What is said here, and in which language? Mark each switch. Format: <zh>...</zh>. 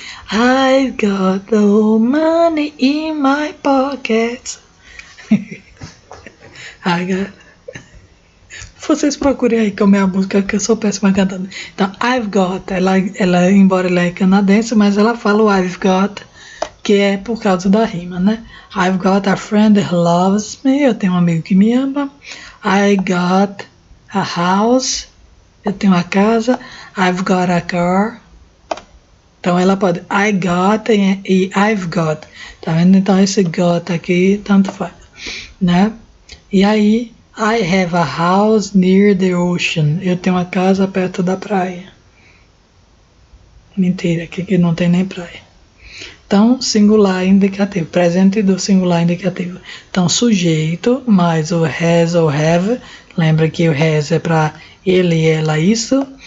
<en>I've got the money in my pocket.</en> <pt>Vocês procurem aí como é a música, que eu sou péssima cantando. Então, I've got, ela embora ela é canadense, mas ela fala o I've got, que é por causa da rima, né?</pt> <en>I've got a friend who loves me.</en> <pt>Eu tenho um amigo que me ama.</pt> <en>I got a house.</en> <pt>Eu tenho uma casa.</pt> <en>I've got a car.</en> <pt>Então ela pode</pt> <en>I got e I've got.</en> <pt>Tá vendo? Então esse got aqui tanto faz, né? E aí</pt> <en>I have a house near the ocean.</en> <pt>Eu tenho uma casa perto da praia. Mentira, aqui não tem nem praia. Então, singular indicativo, presente do singular indicativo. Então, sujeito mais o has ou have. Lembra que o has é para ele, ela, isso.</pt>